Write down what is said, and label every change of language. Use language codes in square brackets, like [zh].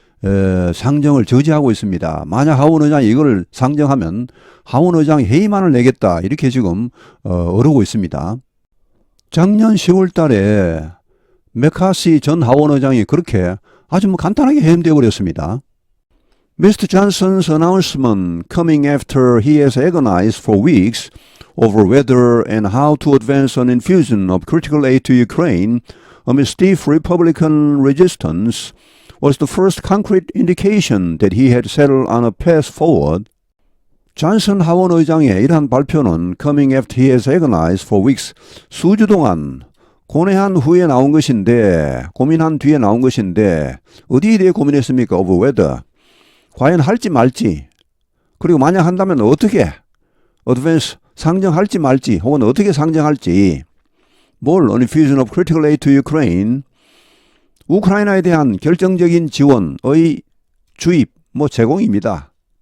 [ko] 상정을 저지하고 있습니다. 만약 하원 의장이 이걸 상정하면 하원 의장이 해임안을 내겠다 이렇게 지금 어르고 있습니다. 작년 10월 달에 메카시 전 하원 의장이 그렇게 아주 간단하게 해임되어 버렸습니다. [en] Mr. Johnson's announcement coming after he has agonized for weeks over whether and how to advance an infusion of critical aid to Ukraine amid stiff Republican resistance was the first concrete indication that he had settled on a path forward. [ko] 존슨 하원 의장의 이러한 발표는 [en] coming after he has agonized for weeks, [ko] 수주 동안 고뇌한 후에 나온 것인데, 고민한 뒤에 나온 것인데 어디에 대해 고민했습니까? [en] Over whether. [ko] 과연 할지 말지, 그리고 만약 한다면 어떻게 advance 상정할지 말지, 혹은 어떻게 상정할지, 뭘 [en] an infusion of critical aid to Ukraine, [ko] 우크라이나에 대한 결정적인 지원의 주입, 제공입니다.